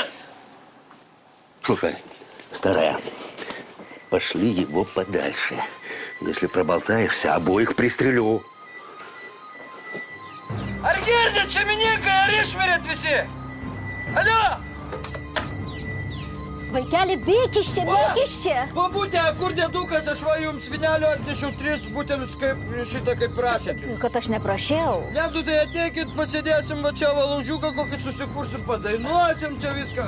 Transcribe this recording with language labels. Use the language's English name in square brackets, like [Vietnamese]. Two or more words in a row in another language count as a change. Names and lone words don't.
[Russian] Слушай, старая, пошли его подальше. Если проболтаешься, обоих пристрелю. [Lithuanian] Аргирди, Чеменекай, Аришмерет visi! Алло! Vaikeli, bėk iš čia, bėk iš čia. Pabūtė, kur dėdukas, aš va jums vinelio atnešiau 3 butelius, kaip šitą, kaip prašėt jūs. Kad aš neprašiau. Ne, tu tai ateikit, pasėdėsim va čia valaužiuką, kokį susikursim, padainuosim čia viską.